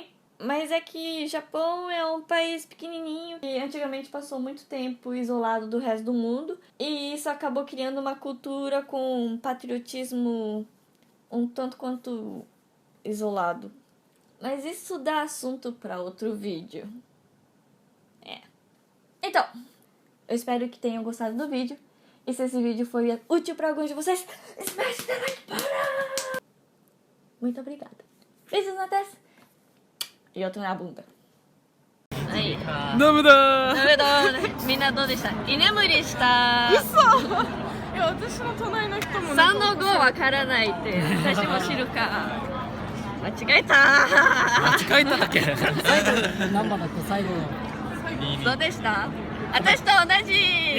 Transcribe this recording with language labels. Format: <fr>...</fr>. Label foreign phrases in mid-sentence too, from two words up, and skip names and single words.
<pt>Mas é que Japão é um país pequenininho que antigamente passou muito tempo isolado do resto do mundo, e isso acabou criando uma cultura com um patriotismo um tanto quanto isolado. Mas isso dá assunto para outro vídeo. Então, eu espero que tenham gostado do vídeo. E se esse vídeo foi útil para alguns de vocês,</pt> <en>smash the like button!</en> <pt>Muito obrigada. Beijos na testa e outro na bunda. Aí.</pt> <ja>ダメだみんなどうでした？居眠りした。嘘いや私の隣の人も 3の5わからないって私も知るか。間違えた。間違えただけ何番だっけ最後どうでした？私と同じ。イ</ja>